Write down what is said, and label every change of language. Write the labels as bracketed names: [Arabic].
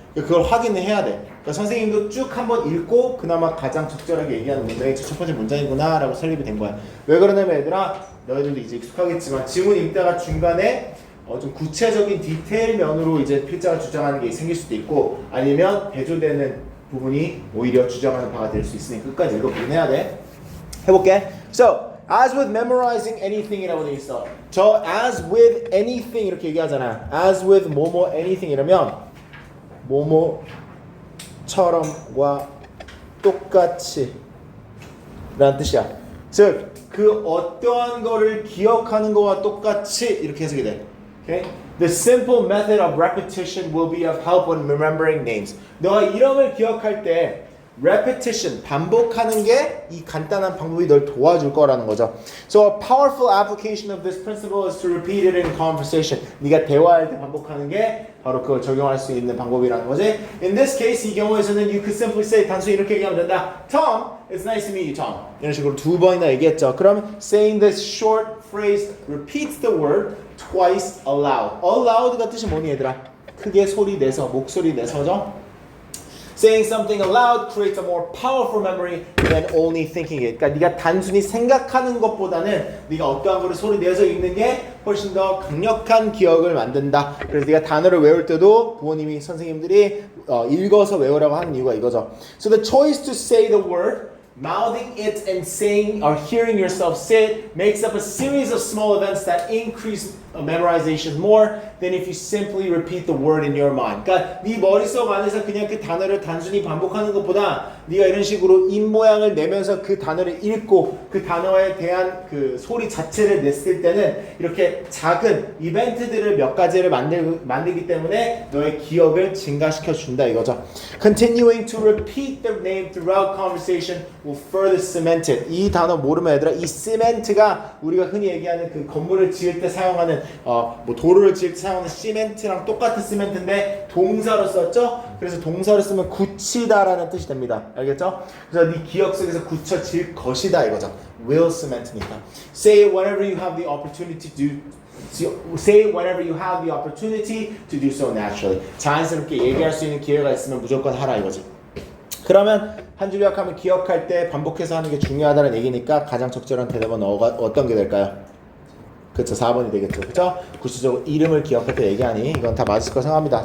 [Korean] 그걸 확인을 해야 돼. 그러니까 선생님도 쭉 한번 읽고 그나마 가장 적절하게 얘기하는 문장이 첫 번째 문장이구나 라고 설립이 된 거야. 왜 그러냐면 얘들아 너희들도 이제 익숙하겠지만 지문 읽다가 중간에 좀 구체적인 디테일 면으로 이제 필자가 주장하는 게 생길 수도 있고 아니면 대조되는 부분이 오히려 주장하는 바가 될 수 있으니 끝까지 읽어보긴 해야 돼. 해볼게. [English] So, as with memorizing anything [Korean] 이라고 돼 있어. 저 [English] as with anything [Korean] 이렇게 얘기하잖아. as with 뭐뭐 anything 이러면 뭐뭐처럼과 똑같이 라는 뜻이야. 즉, 그 어떠한 거를 기억하는 거와 똑같이 이렇게 해석이 돼. [English] Okay? The simple method of repetition will be of help when remembering names. [Korean] 너가 이름을 기억할 때 repetition, 반복하는 게 이 간단한 방법이 널 도와줄 거라는 거죠. [English] So a powerful application of this principle is to repeat it in conversation. [Korean] 네가 대화할 때 반복하는 게 바로 그걸 적용할 수 있는 방법이라는 거지. [English] In this case, [Korean] 이 경우에서는 [English] you could simply say, [Korean] 단순히 이렇게 얘기하면 된다. [English] Tom, it's nice to meet you, Tom. [Korean] 이런 식으로 두 번이나 얘기했죠. [English] 그럼 saying this short phrase repeats the word twice aloud. [Korean] Aloud가 뜻이 뭐니 얘들아? 크게 소리 내서, 목소리 내서죠. [English] Saying something aloud creates a more powerful memory than only thinking it. [Korean] 그러니까 네가 단순히 생각하는 것보다는 네가 어떠한 거를 소리 내서 읽는 게 훨씬 더 강력한 기억을 만든다. 그래서 네가 단어를 외울 때도 부모님이 선생님들이 읽어서 외우라고 하는 이유가 이거죠. [English] So the choice to say the word, mouthing it and saying or hearing yourself say it makes up a series of small events that increase memorization more than if you simply repeat the word in your mind. [Korean] 그러니까 네 머릿속 안에서 그냥 그 단어를 단순히 반복하는 것보다 네가 이런 식으로 입 모양을 내면서 그 단어를 읽고 그 단어에 대한 그 소리 자체를 냈을 때는 이렇게 작은 이벤트들을 몇 가지를 만들기 때문에 너의 기억을 증가시켜 준다 이거죠. [English] Continuing to repeat the name throughout conversation will further cement it. [Korean] 이 단어 모르면 얘들아 이 cement가 우리가 흔히 얘기하는 그 건물을 지을 때 사용하는 뭐 도로를 지을 때 사용하는 시멘트랑 똑같은 시멘트인데 동사로 썼죠? 그래서 동사로 쓰면 굳히다라는 뜻이 됩니다. 알겠죠? 그래서 네 기억 속에서 굳혀질 것이다 이거죠. [English] Will cement니까. Say it whenever you have the opportunity to say it whenever you have the opportunity to do so naturally. [Korean] 자연스럽게 얘기할 수 있는 기회가 있으면 무조건 하라 이거지. 그러면 한 줄 요약하면 기억할 때 반복해서 하는 게 중요하다는 얘기니까 가장 적절한 대답은 어떤 게 될까요? 그렇죠. 4번이 되겠죠. 그렇죠? 구체적으로 이름을 기억할 때 얘기하니 이건 다 맞을 거 생각합니다.